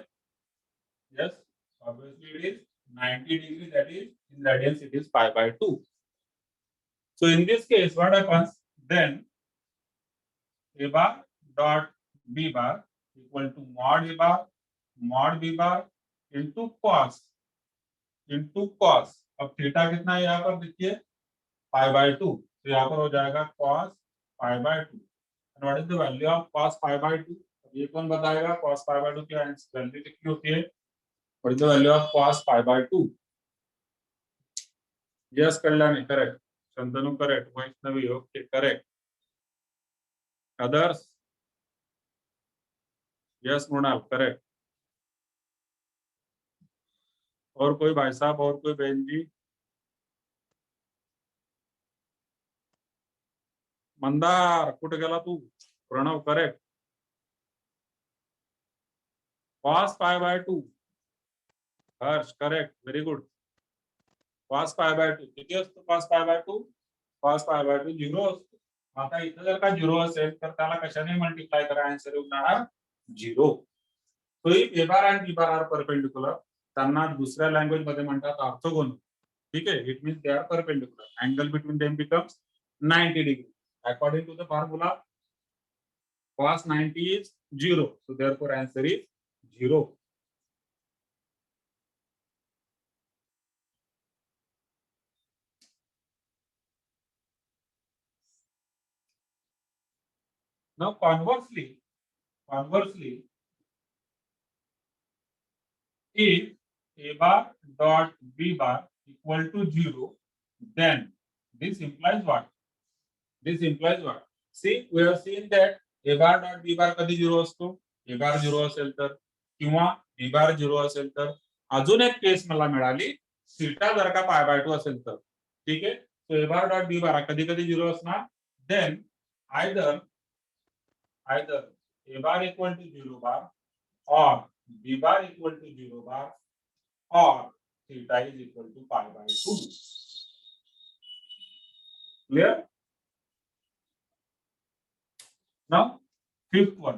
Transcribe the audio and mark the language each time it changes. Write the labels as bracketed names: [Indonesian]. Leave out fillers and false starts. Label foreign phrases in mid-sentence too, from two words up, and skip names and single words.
[English] Yes, obviously it is 90 degrees. That is in radians it is pi by 2. So in this case, what happens? Then A bar dot B bar equal to mod B bar into cos. [Hindi] अब थीटा कितना है यहाँ पर देखिए [English] pi by 2, [Hindi] तो यहाँ पर हो जाएगा [English] cos pi by 2. and what is the value of cos pi by 2? [Hindi] ये कौन बताएगा [English] cos pi by 2 [Hindi] की वैल्यू कितनी होती है? [English] what is the value of cos pi by 2? yes Kalyani correct, Shantanu correct, Vaishnavi ok correct, others yes Mrinal correct. [Hindi] और कोई भाई साहब, और कोई बहन जी? [Marathi] मंदार कुठे गेला तू? [English] Pranav correct. cos pi by 2. Harsh correct, very good. cos pi by 2 [Marathi] किती असतो? [English] cos pi by 2 0 असतो. [Marathi] आता इथं जर का 0 असेल तर त्याला कशाने मल्टिप्लाय करा, आन्सर येऊन जाणार 0. तो [English] A bar [Marathi] आणि [English] B bar are perpendicular, [Marathi] त्यांना दुसऱ्या लँग्वेज मध्ये म्हणतात ऑर्थोगोनल. ठीक आहे. [English] it means they are perpendicular. angle between them becomes 90 degree. according to the formula cos 90 is 0. So therefore answer is 0. Now conversely, if A bar dot B bar equal to 0, then this implies what? See, we have seen that A bar dot B bar [Marathi] कधी 0 असतो? [English] A bar [Marathi] 0 असेल तर, किंवा [English] B bar [Marathi] 0 असेल तर. अजून एक केस मला मिळाली, थीटा जर का [English] pi by 2 [Marathi] असेल तर. ठीक आहे. [English] So A bar dot B bar [Marathi] कधी कधी 0 असणार. [English] Then either A bar equal to 0 bar or B bar equal to 0 bar or theta is equal to pi by 2. Clear? Now fifth one.